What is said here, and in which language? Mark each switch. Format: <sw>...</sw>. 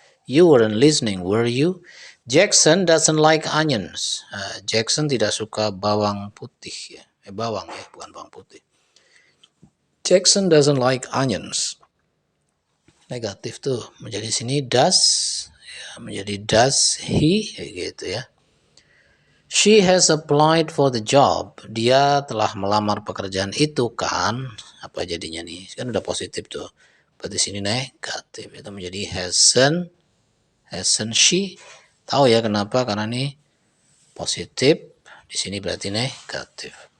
<en>You weren't listening, were you? Jackson doesn't like onions.</en> <id>Jackson tidak suka bawang putih ya. Bawang ya, bukan bawang putih.</id> <en>Jackson doesn't like onions.</en> <id>Negatif tuh menjadi sini does ya, menjadi does he gitu ya.</id> <en>She has applied for the job.</en> <id>Dia telah melamar pekerjaan itu kan? Apa jadinya nih? Kan udah positif tuh. Berarti sini negatif. Itu menjadi</id> <en>hasn't she?</en> <id>Tahu ya kenapa? Karena ini positif. Di sini berarti negatif.</id>